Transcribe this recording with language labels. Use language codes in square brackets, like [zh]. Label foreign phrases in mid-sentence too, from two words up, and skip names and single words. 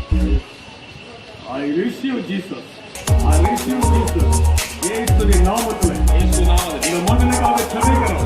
[en] I receive Jesus. I receive Jesus. [ta] இயேசுவின் நாமத்திலே [kn] ಯೇಸು ನಾಮದಲ್ಲಿ [ta] இந்த மகனுக்காக ஜெபிக்கிறோம்.